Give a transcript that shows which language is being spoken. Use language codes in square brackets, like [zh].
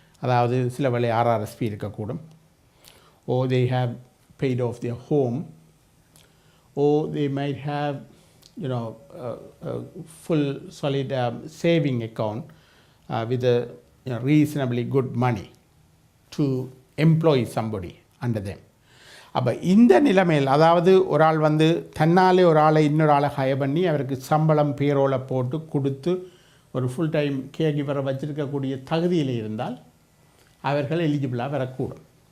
[ta] அதாவது சில வேளை RRSP இருக்கக்கூடும். [en] Or they have paid off their home, or they might have a full solid saving account with a reasonably good money to employ somebody under them. [ta] அப்போ இந்த நிலைமையில் அதாவது ஒரு ஆள் வந்து தன்னாலே ஒரு ஆளை இன்னொரு ஆளை ஹயர் பண்ணி அவருக்கு சம்பளம் பேரோலை போட்டு கொடுத்து ஒரு ஃபுல் டைம் கேர்கிவரை வச்சிருக்கக்கூடிய தகுதியில் இருந்தால் அவர்கள் எலிஜிபிளாக வரக்கூடும்.